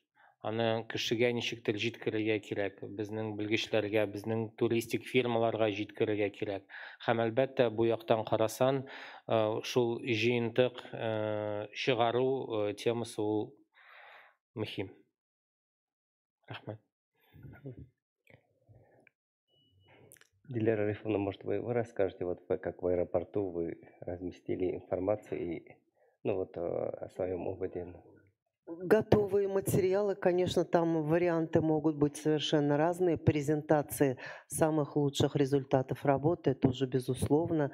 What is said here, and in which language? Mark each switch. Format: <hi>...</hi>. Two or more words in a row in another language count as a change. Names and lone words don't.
<tt>Аны кешегә ничектер җиткерергә кирәк, безнең белгечләргә, безнең туристик фирмаларга җиткерергә кирәк. Һәм әлбәттә бу яктан карасан, шул җыентык чыгару темасы ул мөһим. Рәхмәт. Дилара Арифовна,</tt> <ru>может, вы расскажете, вот как в аэропорту вы разместили информацию и, о своем опыте Готовые материалы, конечно, там варианты могут быть совершенно разные. Презентации самых лучших результатов работы, это уже безусловно.</ru>